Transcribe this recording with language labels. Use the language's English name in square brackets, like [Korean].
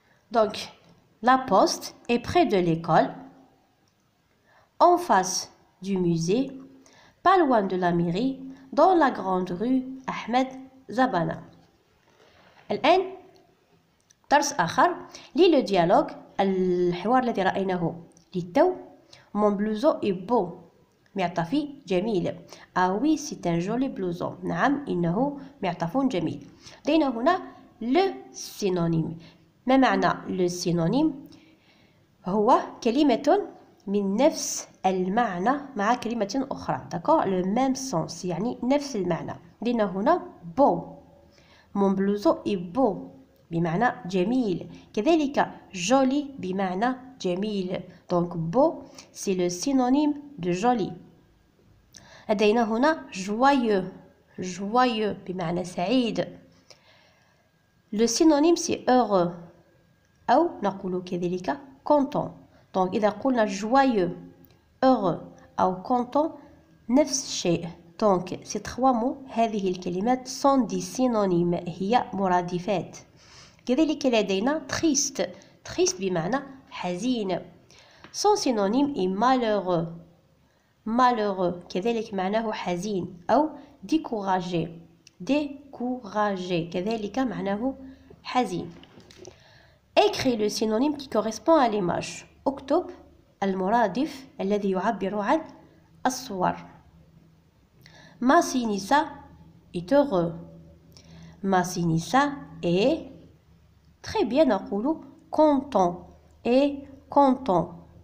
[French] Donc la poste est près de l'école en face du musée pas loin de la mairie dans la grande rue Ahmed Zabana. [Arabic] الآن درس آخر [French] لي لو ديالوج [Arabic] الحوار الذي رأيناه للتو. [French] mon blouson est beau [Arabic] معطفي جميل. [French] ah oui c'est un joli blouson [Arabic] نعم إنه معطف جميل. لدينا هنا [French] le synonyme. [Arabic] ما معنى [French] le synonyme؟ [Arabic] هو كلمة من نفس المعنى مع كلمة أخرى [French] d'accord le même sens [Arabic] يعني نفس المعنى. لدينا هنا [French] beau mon blouson est beau [Arabic] بمعنى جميل كذلك [French] joli [Arabic] بمعنى جميل [French] donc beau c'est le synonyme de joli. [Arabic] لدينا هنا joyeux بمعنى سعيد [French] le synonyme c'est heureux [Arabic] أو نقول كذلك content. donc إذا قلنا joyeux heureux أو content نفس الشيء. [French] donc ces trois mots [Arabic] هذه الكلمات [French] sont des synonymes [Arabic] هي مرادفات. كذلك لدينا triste بمعنى حزين [French] son synonyme est malheureux [Arabic] كذلك معناه حزين أو découragé كذلك معناه حزين. [French] écris le synonyme qui correspond à l'image. [Arabic] اكتب المرادف الذي يعبر عن الصور. [French] Massinissa est heureux. Massinissa est très bien [Arabic] نقول [French] content et content.